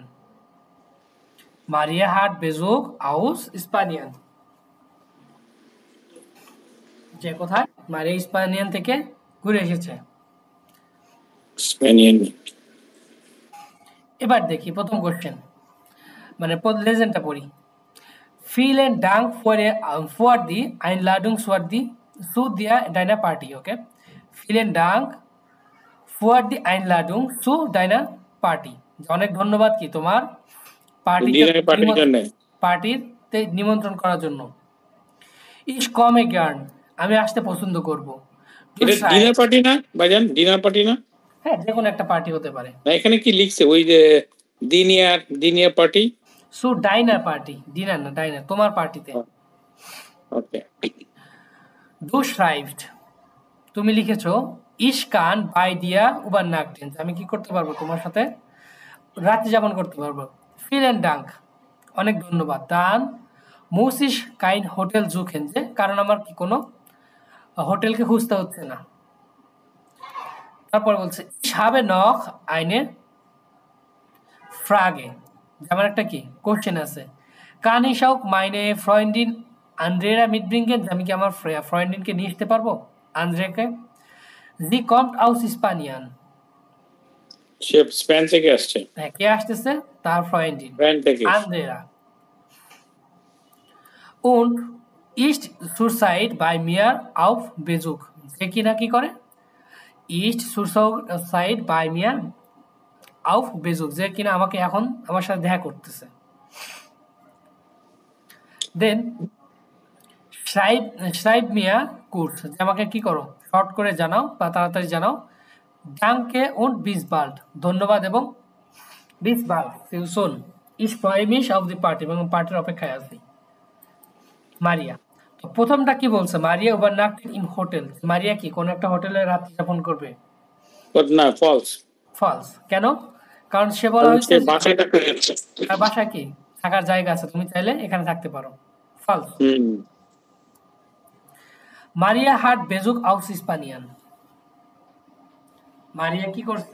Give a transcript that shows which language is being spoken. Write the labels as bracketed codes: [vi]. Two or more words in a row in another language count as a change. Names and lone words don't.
[de] Maria hat Besuch aus Spanien, [bn] যে কোথায়, মারিয়া স্পানিয়ান থেকে ঘুরে এসেছে। স্পেনিয়ান। এবার দেখি প্রথম কোশ্চেন, মানে লেজেন্ডটা পড়ি। [de] Vielen Dank für die Einladung zu deiner Party, okay? Vielen Dank für die Einladung zu deiner Party. [bn] অনেক ধন্যবাদ কি তোমার [en] dinner party [bn] জন্য। পার্টিতে নিমন্ত্রণ করার জন্য। [de] Ich komme gern, [bn] আমি আসতে পছন্দ করব। এটা [en] dinner party [bn] না ভাইজান? [en] dinner party [bn] না? হ্যাঁ, যে কোনো একটা পার্টি হতে পারে। না এখানে কি লিখছে ওই যে [en] dinner party? so dinner party, [bn] ডিনার না, ডাইনার, তোমার পার্টিতে। ওকে। [de] Du schreibst, [bn] তুমি লিখেছো, [de] Ich kann bei dir übernachten, [bn] আমি কি করতে পারবো, তোমার সাথে রাত্রি যাপন করতে পারবো। [de] Vielen Dank, [bn] অনেক ধন্যবাদ। [de] Dann muss ich kein Hotel suchen, [bn] যে কারণ আমার কি কোনো হোটেলকে খুঁজতে হচ্ছে না। তারপর বলছে [de] ইশ habe noch eine Frage, [bn] যেমন একটা কি কোশ্চেন আছে। [de] কান ich auch meine Freundin Andrea mitbringen, [bn] আমি কি আমার ফ্রেন্ডিনকে নিয়ে আসতে পারবো, আন্দ্রেকে? [de] Sie kommt aus Spanien, [bn] সে স্পেন থেকে আসছে। হ্যাঁ, কে আসতেছে? তার ফ্রেন্ডিন স্পেন থেকে। [de] আন্দ্রেয়া। Und ist zurzeit bei mir auf Besuch, [bn] সে কি না কি করে, [de] ist zurzeit bei mir auf Besuch, [bn] যে কিনা আমাকে এখন আমার সাথে দেখা করতেছে। [de] দেন schreib mir kurz, [bn] যে আমাকে কি করো, শর্ট করে জানাও বা তাড়াতাড়ি জানাও। [de] danke und bis bald, [bn] ধন্যবাদ এবং [de] bis bald, [en] see you soon, [de] ich freue mich auf die Party, [bn] এবং পার্টির অপেক্ষায় আছি। মারিয়া, তো প্রথমটা কি বলছে, মারিয়া [de] übernachtet im Hotel, [bn] মারিয়া কি কোন একটা হোটেলে রাত্রি যাপন করবে? না, ফলস। ফলস, কেন? কারণ সে বলা হয়েছে সে বাসায় থাকতে যাচ্ছে। তার বাসায় কি থাকার জায়গা আছে, তুমি চাইলে এখানে থাকতে পারো। ফলস। [de] Maria hat Besuch aus Spanien, [bn] মারিয়া কি করছে?